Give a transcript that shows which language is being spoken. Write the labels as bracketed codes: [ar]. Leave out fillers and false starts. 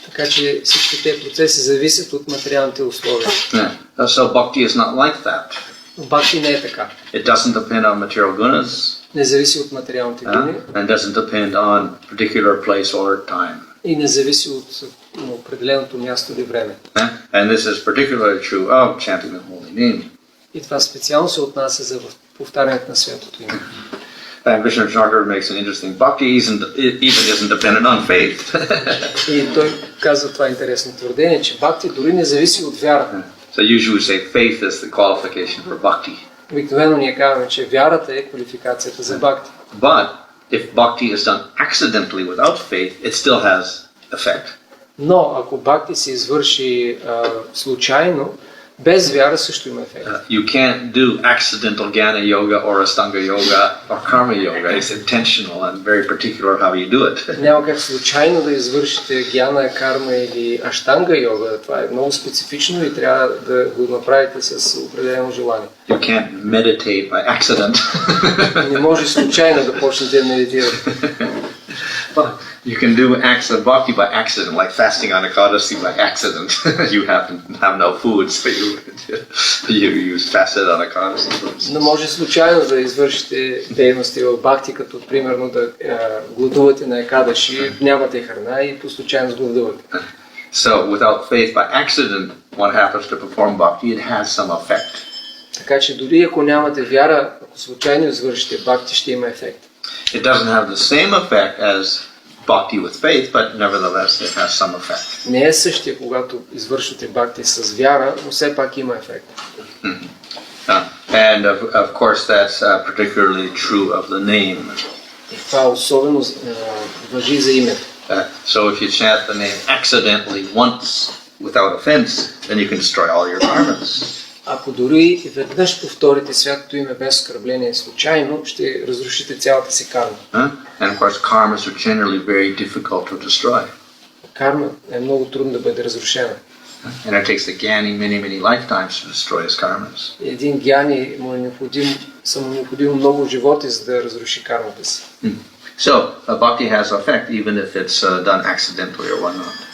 [bg] Така че всички тези процеси зависят от материалните условия. [en] So bhakti is not like that. [bg] Но бхакти не е така. [en] It doesn't depend on material gunas. [bg] Не зависи от материалните гуни. [en] And doesn't depend on particular place or time. [bg] И не зависи от определеното място или време. [en] And this is particularly true of chanting the holy name. [bg] И това специално се отнася за повтарянето на святото име. [en] And Vishnu Thakur makes an interesting bhakti even isn't dependent on faith. [bg] И той казва това интересно твърдение, че бхакти дори не зависи от вярата. [en] So usually we say faith is the qualification for bhakti. [bg] Обикновено ние казваме, че вярата е квалификацията за бхакти. [en] But if bhakti is done accidentally without faith, it still has effect. [bg] Но ако бхакти се извърши случайно, без вяра също има ефект. [en] You can't do accidental jnana yoga or astanga yoga or karma yoga. It's intentional and very particular how you do it. [bg] Няма как случайно да извършите гьяна, карма или аштанга йога. Това е много специфично и трябва да го направите с определено желание. [en] You can't meditate by accident. [bg] Не може случайно да почнете да медитирате. [en] You can do acts of bhakti by accident, like fasting on Ekadasi by accident. You happen to have no food, so you fasted on Ekadasi. [bg] Но може случайно да извършите дейности в бхакти, като примерно да гладувате на екадаши, нямате храна и по случайно гладувате. [en] So without faith by accident, what happens to perform bhakti? It has some effect. [bg] Така че дори ако нямате вяра, ако случайно извършите бхакти, ще има ефект. [en] It doesn't have the same effect as bhakti with faith, but nevertheless it has some effect. [bg] Не е същия, когато извършвате бхакти с вяра, но все пак има ефект. [en] And of course that's particularly true of the name. [bg] И това особено важи за името. [en] So if you chant the name accidentally once without offense, then you can destroy all your karmas. [bg] Ако дори веднъж повторите святото име без оскърбление случайно, ще разрушите цялата си карма. [en] And of course karmas are generally very difficult to destroy. [bg] Карма е много трудно да бъде разрушена. [en] And it takes the jnani many lifetimes to destroy his karmas. [bg] Един гьяни са му необходимо много животи, за да разруши кармата си. [en] So bhakti has effect even if it's done accidentally or whatnot.